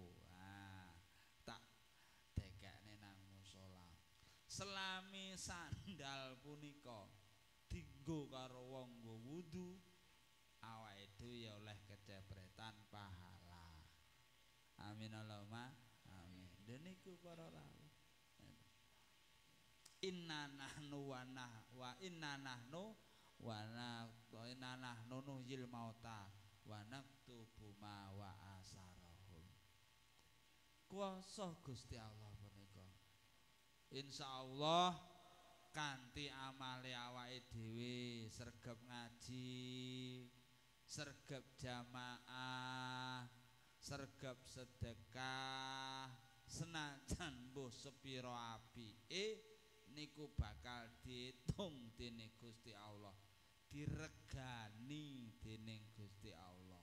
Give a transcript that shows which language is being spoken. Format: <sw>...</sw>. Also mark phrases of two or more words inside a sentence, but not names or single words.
<jv>Tak dekekne nang musala. Selami sandal punika dinggo karo wong nggo wudu awake dhewe ya oleh kecepretan pahala.</jv> <ar>آمين اللهم آمين.</ar> <jv>Deniku para rawuh.</jv> <ar>إنا نحن وإنا نحن نحيي الموتى ونكتب ما وآثارهم.</ar> <jv>Kuasa Gusti Allah punika. Insyaallah kanthi amale awake dhewe sregep ngaji, sregep jamaah, sregep sedekah, senajan mbuh sepira apike niku bakal diitung dening Gusti Allah, diregani dening Gusti Allah.</jv>